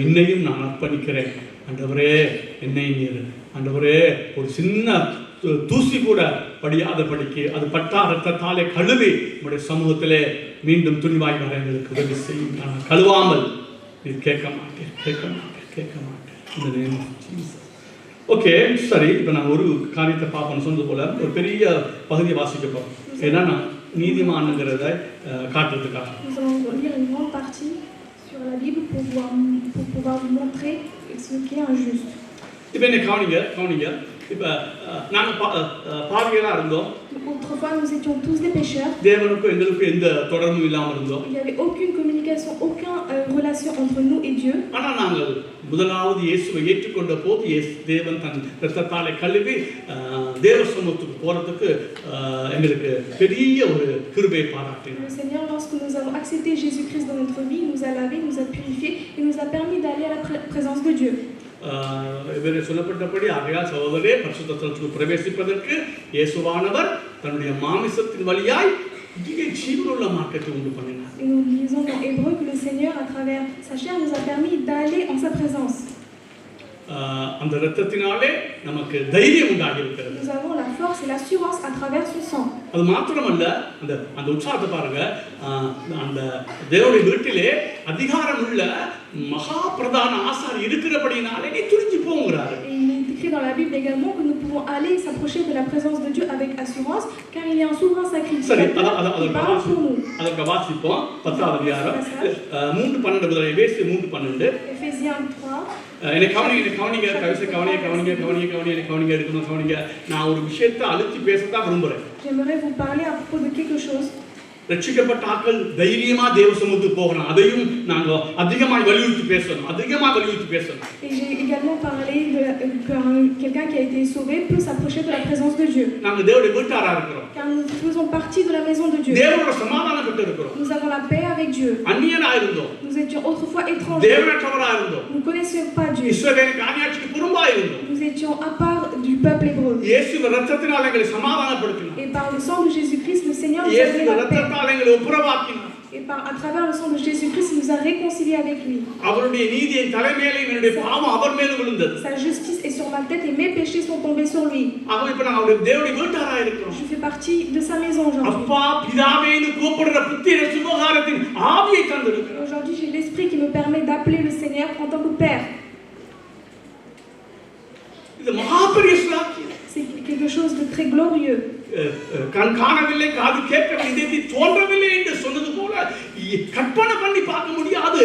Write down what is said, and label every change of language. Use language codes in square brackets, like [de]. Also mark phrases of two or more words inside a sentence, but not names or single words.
[ta] என்னையும் நான் அர்ப்பணிக்கிறேன் ஆண்டவரே. என்னை நீர் ஆண்டவரே ஒரு சின்ன தூசி கூட படியாத படிக்கு அது பட்டா ரத்தத்தாலே கழுவி உங்களுடைய சமூகத்திலே மீண்டும் துணிவாய் வர எங்களுக்கு உதவி செய்யும். நான் கழுவாமல் நீர் கேட்க மாட்டேன், கேட்க மாட்டேன், கேட்க மாட்டேன். [en] in the name Jesus. [ta] ஓகே, சரி. இப்போ நான் ஒரு காரியத்தை பார்ப்போம். சொன்னது போல ஒரு பெரிய பகுதியை வாசிக்க போகிறோம். ஏன்னா நான் நீதிமானுங்கிறத காட்டுறதுக்காக. [fr] Nous allons lire une grande partie sur la Bible pour pouvoir vous montrer ce qui est injuste. [ta] இப்போ என்ன கவனிங்க. இப்போ நாங்கள் பாவிகளாக இருந்தோம். [fr] Autrefois, nous étions tous des pécheurs. [ta] தேவனுக்கும் எங்களுக்கும் எந்த தொடர்பும் இல்லாமல் இருந்தோம். [fr] Il n'y avait aucune communication, aucune relation entre nous et Dieu. [ta] ஆனால் நாங்கள் முதலாவது இயேசுவை ஏற்றுக்கொண்ட போது தேவன் தன் இரத்தத்தாலே கழுவி தேவ சமூகத்துக்கு போகிறதுக்கு எங்களுக்கு பெரிய ஒரு கிருபையை பாராட்டினார். [fr] Le Seigneur, lorsque nous avons accepté Jésus-Christ dans notre vie, nous a lavé, nous a purifié et nous a permis d'aller à la présence de Dieu. [ta] இவரை சொல்லப்பட்டபடி ஆகையால் சகோதரரே பரிசுத்த ஸ்தலத்துக்கு பிரவேசிப்பதற்கு இயேசுவானவர் தன்னுடைய மாமிசத்தின் வழியாய் ஜீவனுள்ள மார்க்கத்தை உண்டு பண்ணினார். [fr] Et nous lisons dans Hébreu que le Seigneur, à travers sa chair, nous a permis d'aller en sa présence. [ta] அந்த இரத்தத்தினாலே நமக்கு தைரியம் உண்டாகி இருக்கிறது. [fr] Nous avons la force et l'assurance à travers son sang. [ta] அது மாத்திரமல்ல, அந்த உற்சாகத்தை பாருங்க. அந்த தேவனுடைய வீட்டிலே அதிகாரம் உள்ள மகா பிரதான ஆசாரி இருக்கிறபடினாலே நீ துணிஞ்சு போங்கறாரு. [fr] Et il est écrit dans la Bible également que nous pouvons aller s'approcher de la présence de Dieu avec assurance, car il y a un souverain sacrificateur qui parle pour nous. [ta] அதற்கு வாசிப்போம் 10வது அதிகாரம் 3:12 முதல் எபேசியர் 3:12. [fr] Éphésiens 3. [ta] என்னை கவனிங்க எடுக்கணும். நான் ஒரு விஷயத்தை அழுத்தி பேசத்தான் விரும்புறேன். [fr] J'aimerais vous parler à propos de quelque chose. [ta] ரட்சிக்கப்பட்ட ஆட்கள் தைரியமா தேவ சமூகத்துக்கு போகணும். அதையும் நாங்க அதிகமாக வலியுறுத்தி பேசணும். [fr] Et j'ai également parlé de quelqu'un qui a été sauvé peut s'approcher de la présence de Dieu. [ta] நாங்க தேவனுடைய வீட்டாரா இருக்கிறோம். [fr] Car nous faisons partie de la maison de Dieu. [ta] தேவனோட சமாதானப்பட்டு இருக்கிறோம். [fr] Nous avons la paix avec Dieu. [ta] அந்நியனா இருந்தோம். [fr] Nous étions autrefois étrangers. [ta] தேவனற்றவரா இருந்தோம். [fr] Nous ne connaissions pas Dieu. [ta] இஸ்ரவேலின் காணியாட்சிக்கு புறம்பா இருந்தோம். [fr] Nous étions à part du peuple hébreu. [ta] இயேசுவின் இரத்தத்தினால எங்களை சமாதானப்படுத்தினார். [fr] Et par le sang de Jésus-Christ, le Seigneur nous a donné la paix. [ta] எங்களை ஒப்புரவாக்கினார். [fr] Et à travers le sang de Jésus-Christ, il nous a réconciliés avec lui. [ta] அவருடைய நீதியின் தலைமையிலே என்னுடைய பாவம் அவர் மேல் விழுந்தது. [fr] Sa justice est sur ma tête et mes péchés sont tombés sur lui. [ta] அவன் இப்ப நாங்க தேவனுடைய வீட்டாரா இருக்கிறோம். [fr] Je fais partie de sa maison aujourd'hui. [ta] அப்பா பிதாவேன்னு கூப்பிடுற புத்திர சுபகாரத்தின் ஆவியை தந்திருக்கிறார். [fr] Aujourd'hui, j'ai l'esprit qui me permet d'appeler le Seigneur en tant que Père. [ta] இது மகாபெரிய ஸ்லாக்கியம். [fr] C'est quelque chose de très glorieux. [ta] கண் காணவில்லை, காது கேட்கவில்லை, இதயத்தில் தோன்றவில்லை என்று சொன்னது போல கற்பனை பண்ணி பார்க்க முடியாது.